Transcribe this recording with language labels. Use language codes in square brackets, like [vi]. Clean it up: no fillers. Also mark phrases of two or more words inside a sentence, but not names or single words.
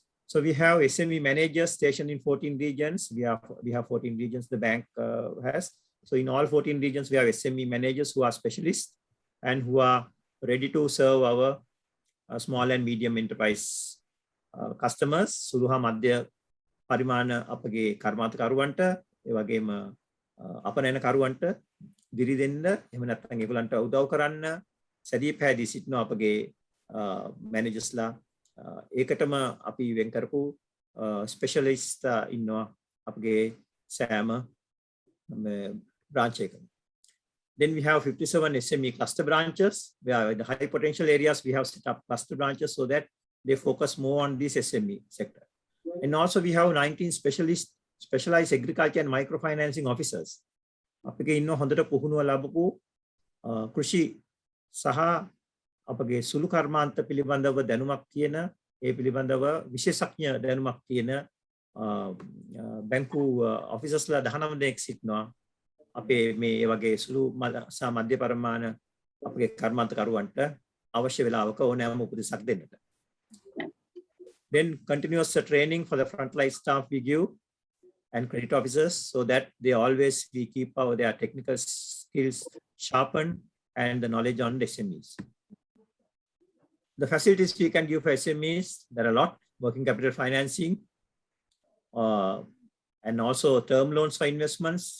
[en] So we have SME managers stationed in 14 regions. We have 14 regions the bank has. So in all 14 regions, we have SME managers who are specialists and who are ready to serve our small and medium enterprise customers. [si] සුළුහා මධ්‍ය පරිමාණ අපගේ කර්මාන්තකරුවන්ට, ඒ වගේම අපනයනකරුවන්ට දිරි දෙන්න, එහෙම නැත්නම් ඒගොල්ලන්ට උදව් කරන්න සැදී පැහැදී සිටින අපගේ මැනේජර්ස්ලා, ඒකටම අපි වෙන් කරපු ස්පෙෂලිස්ට් ඉන්නවා අපගේ සෑම branch එකම. [en] Then we have 57 SME cluster branches, where in the high potential areas we have set up cluster branches so that they focus more on this SME sector. And also we have 19 specialized agriculture and microfinancing officers. [si] අපගේ ඉන්න හොඳට පුහුණුව ලැබපු කෘෂි සහ අපගේ සුළු කර්මාන්ත පිළිබඳව දැනුමක් තියෙන, ඒ පිළිබඳව විශේෂඥ දැනුමක් තියෙන බැංකු ඔෆිසර්ස්ලා 19 දෙනෙක් සිටිනවා. අපේ මේ වගේ සුළු සහ මධ්‍ය පරිමාණ අපගේ කර්මාන්තකරුවන්ට අවශ්‍ය වෙලාවක ඕනෑම උපදෙසක් දෙන්නට. [en] Then continuous training for the frontline staff we give and credit officers, so that they always we keep their technical skills sharpened and the knowledge on the SMEs. The facilities we can give for SMEs, there are a lot: working capital financing, and also term loans for investments.